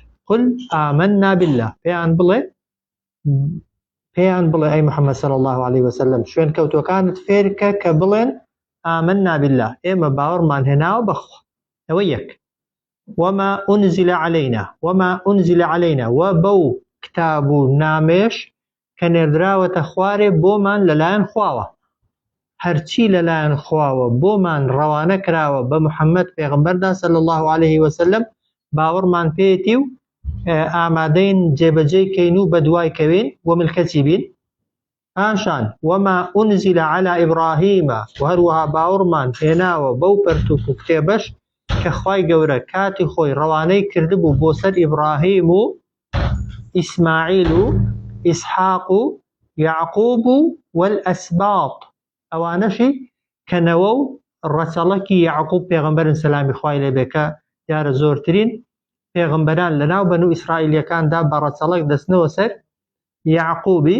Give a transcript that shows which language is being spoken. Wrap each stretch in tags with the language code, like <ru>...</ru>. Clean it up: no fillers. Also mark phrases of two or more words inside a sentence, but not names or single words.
<ar>قل آمنا بالله،</ar> <ckb>پێیان بڵێ ئەی محەممەد</ckb> <ar>صلی الله عليه وسلم،</ar> <ckb>شوێن کەوتوەکانت فێرکە کە بڵێن</ckb> <ar>آمنا بالله،</ar> <ckb>ئێمە باوەڕمان هێناوە بەخوا. ئەوە یەک.</ckb> <ar>وما أنزل علينا</ar> <ckb>و بەو کتاب و نامێش کە نێردراوەتە خوارێ بۆمان لەلایەن خواوە. هەرچی لەلایەن خواوە بۆمان ڕەوانە کراوە بە محەممەد پێغەمبەردا</ckb> <ar>صلی الله عليه وسلم،</ar> <ckb>باوەڕمان پێێتی و ئامادەین جێبەجێ کەین و بەدوای کەوین و ملکەتی بین.</ckb> <ar>پاشان وما أنزل على إبراهيم،</ar> <ckb>و هەروەها باوەڕمان هێناوە بەو پەرتوک و کتێبەش کە خوای گەورە کاتی خۆی ڕەوانەی کردبوو بۆ سەر ئیبراهیم و ئیسماعیل و ئیسحاق و یعقوب و والأسباط، ئەوانەشی کەنەوە و ڕەچەڵەکی یعقوب پێغەمبەرن سەلامی خوای لێبێ، کە دیارە زۆرترین پێغەمبەران لەناو بەنو ئیسرائیلیەکاندا بە ڕەچەڵەک دەستنەوە سەر یعقوبی.</ckb>